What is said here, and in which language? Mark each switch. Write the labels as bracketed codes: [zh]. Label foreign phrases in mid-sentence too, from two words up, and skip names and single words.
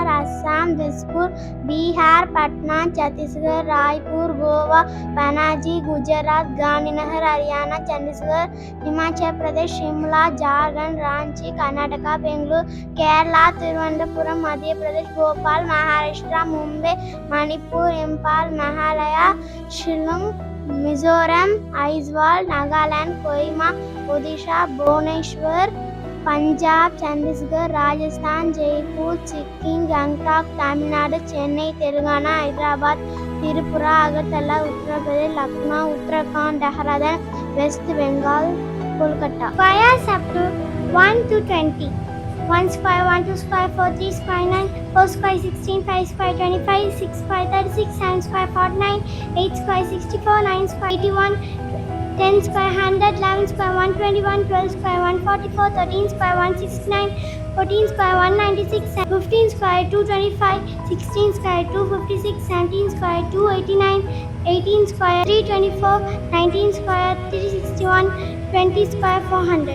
[en] Assam, Dispur, Bihar, Patna, Chhattisgarh, Raipur, Goa, Panaji, Gujarat, Gandhinagar, Haryana, Chandigarh, Himachal Pradesh, Shimla, Jharkhand, Ranchi, Karnataka, Bengaluru, Kerala, Thiruvananthapuram, Madhya Pradesh, Bhopal, Maharashtra, Mumbai, Manipur, Impal, Meghalaya, Shillong, Mizoram, Aizawl, Nagaland, Kohima, Odisha, Bhubaneswar, Punjab, Chandigarh, Rajasthan, Jaipur, Sikkim, Gangtok, Tamil Nadu, Chennai, Telangana, Hyderabad, Tripura, Agartala, Uttar Pradesh, Lucknow, Uttarakhand, Dehradun, West Bengal, Kolkata. Squares up to 1 to 20. 1 square, 1, 2 square, 4, 3 square, 9, 4 square, 16, 5 square, 25, 6 square, 36, 7 square, 49, 8 square, 64, 9 square, 81, 10 square, 100, 11 square, 121, 12 square, 144, 13 square, 169, 14 square, 196, 15 square, 225, 16 square, 256, 17 square, 289, 18 square, 324, 19 square, 361, 20 square, 400.